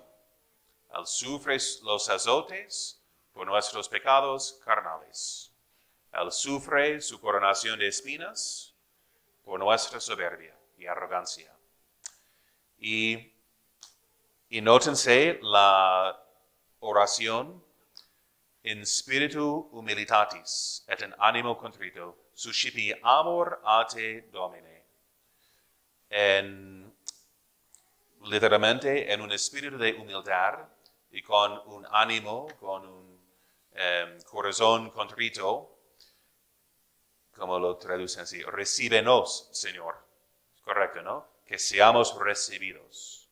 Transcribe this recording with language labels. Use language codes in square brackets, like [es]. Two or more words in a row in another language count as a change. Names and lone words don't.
[es] Él sufre los azotes por nuestros pecados carnales. Él sufre su coronación de espinas por nuestra soberbia y arrogancia. Y nótense la oración [la] in spiritu humilitatis et in animo contrito, suscipi amor a te Domine. [es] Literalmente en un espíritu de humildad y con un ánimo, con un corazón contrito, como lo traducen así, recíbenos, Señor. Correcto, ¿no? Que seamos recibidos.